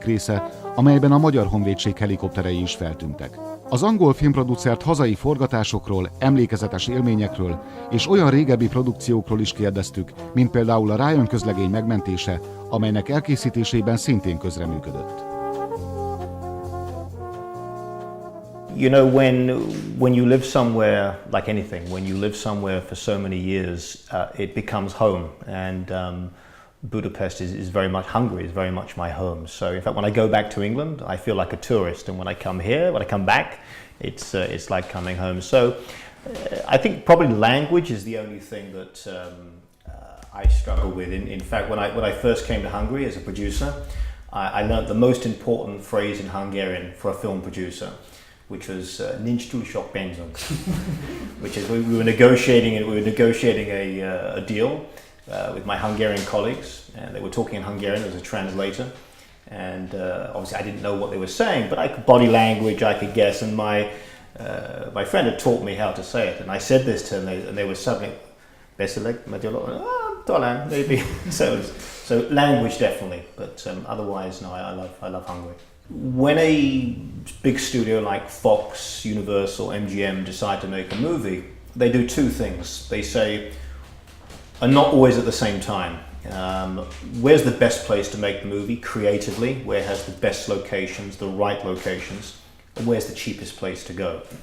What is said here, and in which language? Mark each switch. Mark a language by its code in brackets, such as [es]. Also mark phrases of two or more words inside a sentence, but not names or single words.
[hu] része, amelyben a Magyar Honvédség helikopterei is feltűntek. Az angol filmproducert hazai forgatásokról, emlékezetes élményekről és olyan régebbi produkciókról is kérdeztük, mint például a Ryan közlegény megmentése, amelynek elkészítésében szintén közreműködött. [en] You know, when you live somewhere, like anything, when you live somewhere for so many years, it becomes home. And Budapest is very much, Hungary is very much my home. So in fact, when I go back to England, I feel like a tourist. And when I come here, when I come back, it's like coming home. So I think probably language is the only thing that I struggle with. In fact, when I first came to Hungary as a producer, I learned the most important phrase in Hungarian for a film producer, which was [hu] nincs túl sok pénzünk, [en] which is we were negotiating a deal with my Hungarian colleagues, and they were talking in Hungarian. There was a translator, and obviously I didn't know what they were saying, but I could body language, I could guess, and my friend had taught me how to say it, and I said this to them, and they were suddenly [hu] beszélek magyarul, talán, [en] maybe. So language definitely, but otherwise no, I love Hungary. When a big studio like Fox, Universal, MGM decide to make a movie, they do two things. They say, and not always at the same time, where's the best place to make the movie creatively, where has the best locations, the right locations, and where's the cheapest place to go.